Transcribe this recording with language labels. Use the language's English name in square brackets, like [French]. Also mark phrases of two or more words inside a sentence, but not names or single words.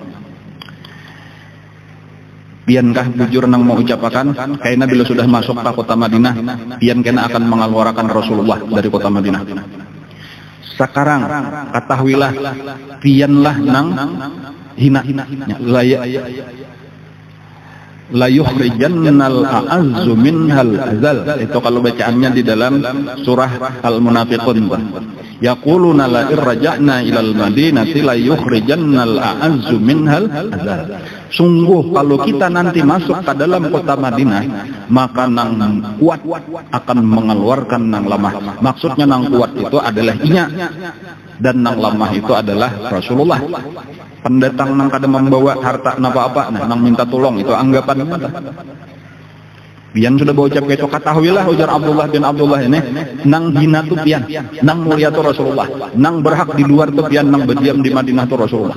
[Banjar] Piankah bujur nang mau ucapakan karena bila sudah masuk ke kota Madinah, pian kena akan mengeluarkan Rasulullah dari kota Madinah. Sekarang ketahuilah, pianlah nang hina [Arabic] ليخرجن الأعز منها الأذل. [Indonesian] Itu kalau bacaannya di dalam surah Al-Munafiqun. [Arabic] يقولون لئن رجعنا إلى المدينة ليخرجن الأعز منها الأذل. [Indonesian] Sungguh kalau kita nanti masuk ke dalam kota Madinah, [Banjar] maka nang kuat akan mengeluarkan nang lemah. Maksudnya nang kuat itu adalah inya, dan nang lemah itu adalah Rasulullah. Pendatang nang kada membawa harta apa-apa, nang minta tolong, itu anggapan kita. Pian sudah bawa ucap keco, ketahuilah ujar Abdullah bin Abdullah ini, nang hina tu pian, nang mulia tu Rasulullah, nang berhak di luar tu pian, nang berdiam di Madinah tu Rasulullah.